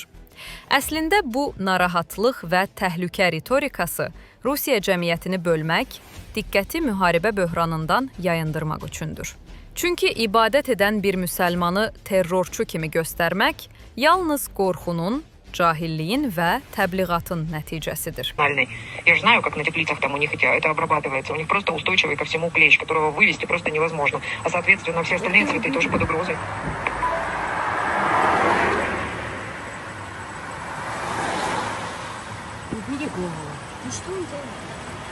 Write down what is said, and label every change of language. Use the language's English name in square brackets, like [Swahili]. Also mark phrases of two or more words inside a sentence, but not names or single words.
[Azerbaijani] Əslində bu narahatlıq və təhlükə ritorikası Rusiya cəmiyyətini bölmək, diqqəti müharibə böhranından yayındırmaq üçündür. Çünki ibadət edən bir müsəlmanı terrorçu kimi göstərmək yalnız qorxunun, cahilliyin və təbliğatın nəticəsidir. [Russian] Я же знаю, как на теплицах там у них это обрабатывается. У них просто устойчивый ко всему клещ, которого вывести просто невозможно. А соответственно, все остальные цветы тоже под угрозой. Убери голову. Ну что он делает?